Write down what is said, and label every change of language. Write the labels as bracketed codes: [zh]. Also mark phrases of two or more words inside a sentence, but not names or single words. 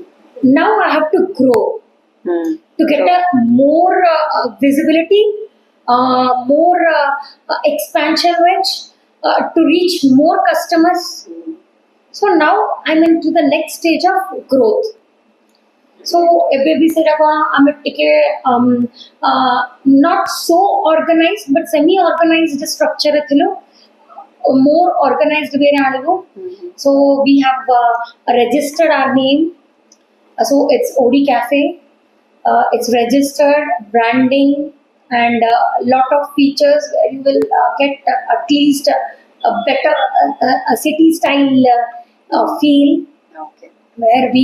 [en] Now I have to grow to get a more visibility, more expansion range, to reach more customers. So now I'm into the next stage of growth. [or] So ଏବେ ବି ସେଟା କ'ଣ ଆମେ ଟିକେ [en] not so organized but semi organized structure [or] ରେ ଥିଲୁ [en] more organized way [or] ରେ ଆଣିବୁ [en] so we have registered our name so it's OD Cafe it's registered branding and lot of features where you will get at least a better city style feel where we